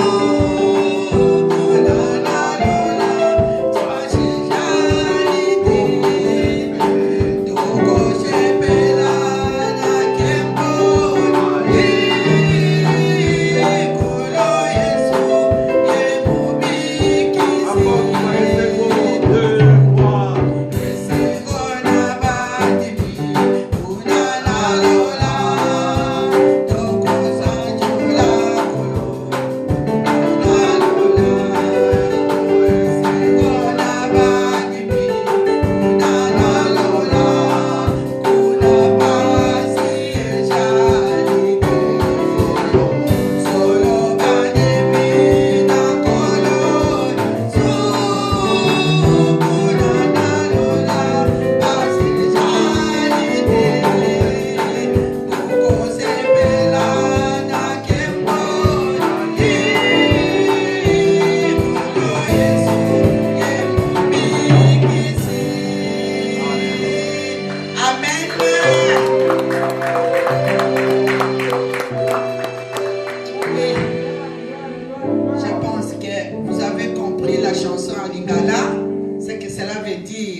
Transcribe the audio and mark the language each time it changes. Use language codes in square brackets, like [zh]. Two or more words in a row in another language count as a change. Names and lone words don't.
[ln] kunana lola pasi ejalite tuko shepela na kembo na ye kolo Yesu emubikisi esengona bandibi kunana lola toko sanjola kolo kunana lola esengona bandibi kunana lola kuna pasi ejalite solo bandibi na kolo Yesu kunana lola pasi ejalite tuko sepela na kembo na ye kolo Yesu emubikisi. Amen. [fr] Oui, je pense que vous avez compris la chanson en lingala, ce que cela veut dire.